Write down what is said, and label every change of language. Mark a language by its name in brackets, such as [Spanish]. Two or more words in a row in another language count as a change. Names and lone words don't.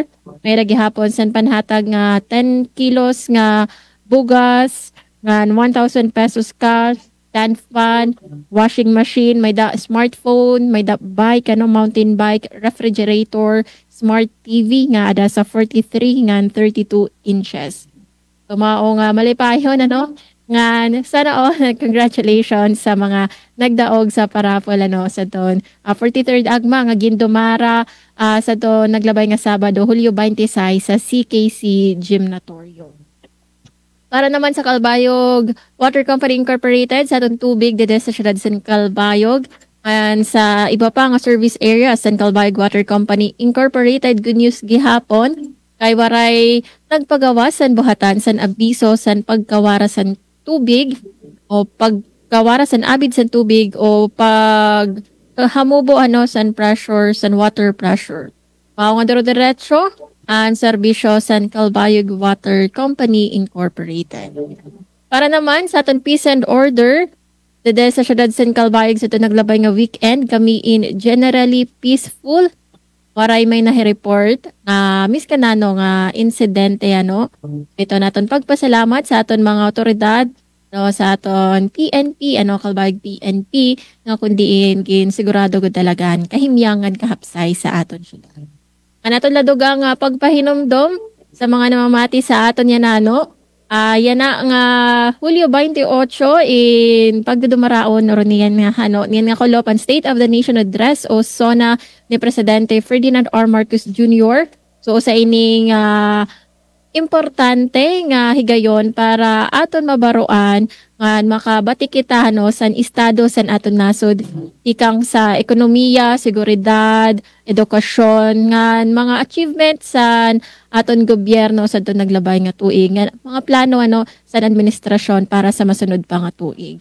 [Waray] May gihapon san panhatag nga 10 kilos nga bugas, nga 1,000 pesos cash, [English] stand fan, washing machine, [Waray] may da smartphone, may da bike, [English] mountain bike, [Waray] refrigerator, [English] smart TV [Waray] nga ada sa 43 nga 32 inches. So mao nga malipayon nga sana congratulations sa mga nagdaog sa parapol sa ton 43rd Agma nga gindumara sa ton naglabay nga Sabado, Hulyo 26 sa CKC Gymnatorium. Para naman sa Calbayog Water Company Incorporated, sa atong tubig dito sa siyudad San Calbayog, and sa iba pa nga [English] service area [Waray] San Calbayog Water Company Incorporated, [English] good news [Waray] gihapon kay waray nagpagawas san buhatan san abiso san pagkawara san tubig o pagkawara san abid san tubig o pag hamubo san pressure san [English] water pressure. [Waray] Mao nga diretso ang serbisyo San Calbayog Water Company Incorporated. Para naman sa aton [English] peace and order, [Waray] dede sa siyudad San Calbayog sa ito naglabay nga weekend, kami [English] in generally peaceful. [Waray] Waray may nahi-report na miskanano nga insidente Ito naton pagpasalamat sa aton mga otoridad, sa aton PNP, Calbayog PNP, nga kundiin sigurado gud dalagan kahimyangan kahapsay sa aton siyudad. Anaton ladugang pagpahinomdom sa mga namamati sa aton yan yan na nga Hulyo 28 in pagdudumaraon niyan nga Kolopan State of the Nation Address o SONA ni Presidente Ferdinand R. Marcos Jr. So sa ining importante nga higayon para aton mabaruan nga makabati kita san estado san aton nasod ikang sa ekonomiya, seguridad, edukasyon nga mga achievements san aton gobyerno sa aton naglabay nga tuig nga mga plano san administrasyon para sa masunod pa nga tuig.